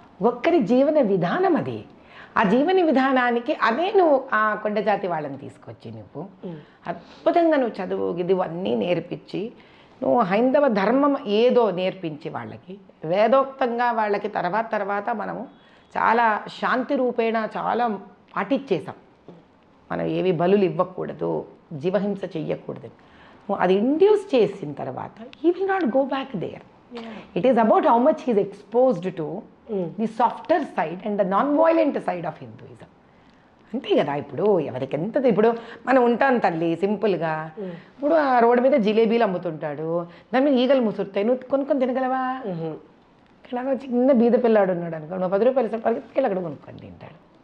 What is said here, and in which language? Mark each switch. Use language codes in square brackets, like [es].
[te] ఒక్కరి జీవన విధానం అది. ఆ జీవన విధానానికి అదే నువ్వు ఆ కొండ జాతి వాళ్ళని తీసుకొచ్చి నువ్వు అద్భుతంగా నువ్వు చదువు ఇవన్నీ నేర్పించి, నువ్వు హైందవ ధర్మం ఏదో నేర్పించి వాళ్ళకి వేదోక్తంగా వాళ్ళకి తర్వాత మనము చాలా శాంతి రూపేణ చాలా పాటించేసాం. మనం ఏవి బలులు ఇవ్వకూడదు, జీవహింస చెయ్యకూడదు. అది ఇండ్యూస్ చేసిన తర్వాత [en] he will not go back there. It is about how much he is exposed to the softer side and the non-violent side of Hinduism. [te] అంతే కదా. ఇప్పుడు ఎవరికి ఎంత, ఇప్పుడు మనం ఉంటాం తల్లి సింపుల్గా. ఇప్పుడు ఆ రోడ్డు మీద జిలేబీలు అమ్ముతుంటాడు, దాని మీద ఈగలు ముసురుతాయి, నువ్వు కొనుక్కొని తినగలవా? ఇలా చిన్న బీద పిల్లాడు ఉన్నాడు అనుకో, నువ్వు 10 రూపాయలు పరిగెత్తుకెళ్ళి అక్కడ కొనుక్కొని తింటాడు.